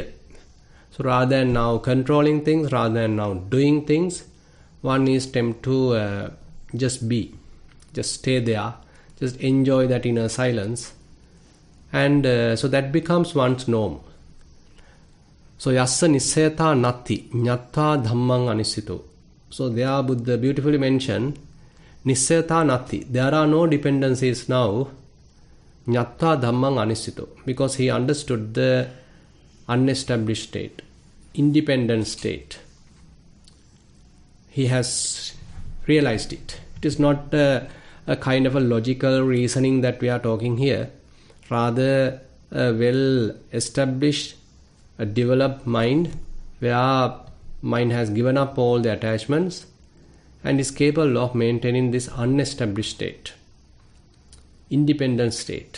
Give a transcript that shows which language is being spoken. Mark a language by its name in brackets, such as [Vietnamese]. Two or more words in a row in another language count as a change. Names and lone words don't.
[English] So rather than now controlling things, rather than now doing things, one is tempted to just be, just stay there, just enjoy that inner silence. And so that becomes one's norm. [Pali] So yassa nissayata natti jnatva dhammang anissito. [English] So there Buddha beautifully mentioned [Pali] nissayata natti. [English] There are no dependencies now. [Pali] Jnatva dhammang anissito. [English] Because he understood the unestablished state, independent state. He has realized it. It is not a kind of a logical reasoning that we are talking here. Rather, a well-established, a developed mind, where mind has given up all the attachments and is capable of maintaining this unestablished state, independent state.